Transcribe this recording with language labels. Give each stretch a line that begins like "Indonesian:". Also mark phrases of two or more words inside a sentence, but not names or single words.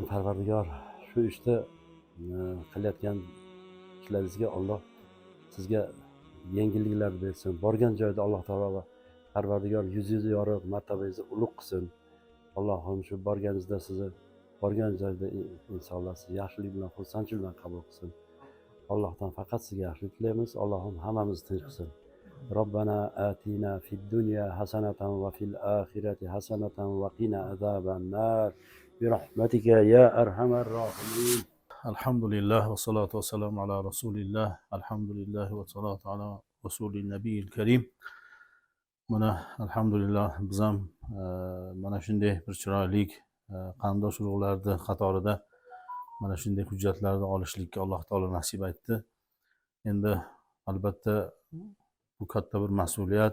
Uzbek: Parvardigor shu ishda qilayotgan ishlaringizga Alloh sizga yengilliklar bersin. Borgan joyda Alloh taolo va Parvardigor yuzingizni yorib, martabangizni ulug' qilsin. Allohim shu borganingizda sizni borgan joyda insonlar sizni yaxshilik bilan, xursandchilik bilan qabul qilsin. Allohdan faqat sizga yaxshilik tilaymiz. Allohim hammamizni tinch qilsin.
Arabic: ربنا آتنا في الدنيا حسنة وفي الآخرة حسنة وقنا عذاب النار برحمتك يا أرحم الراحمين. الحمد لله والصلاة والسلام على رسول الله. الحمد لله والصلاة على رسول النبي الكريم.
Uzbek: Mana alhamdulillah biz ham mana shunday bir chiroyli qarindosh urug'larni qatorida mana shunday hujjatlarni olishlikka Alloh taolo nasib etdi. Endi albatta bu katta bir mas'uliyat.